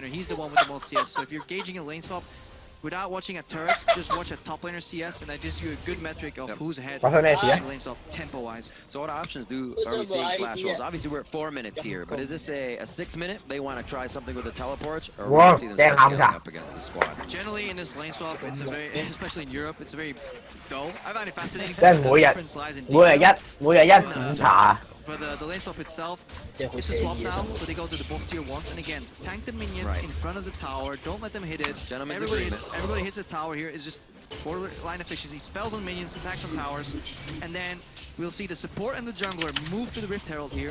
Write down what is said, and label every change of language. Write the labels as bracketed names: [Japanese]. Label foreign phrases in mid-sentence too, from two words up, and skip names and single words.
[English] He's the one with the most CS. So if you're gauging a lane swap, without watching a turret, just watch a top laner CS, and that gives you a good metric of who's ahead in the lane swap tempo-wise. So what options are we seeing Flash Wolves? Obviously we're at 4 minutes here, but is this a 6 minute? They want to try something with the teleports, or will we see them start scaling up against the squad? Generally in this lane swap, it's a very, especially in Europe, it's a very dull. I find it fascinating. 即係每日一午茶。 But the lane swap itself, it's a swap now, so they go to the buff tier once. And again, tank the minions in front of the tower. Don't let them hit it. Everybody hits the tower here. It's just borderline efficiency. Spells on minions, attacks on towers. And then we'll see the support and the jungler move to the Rift Herald here.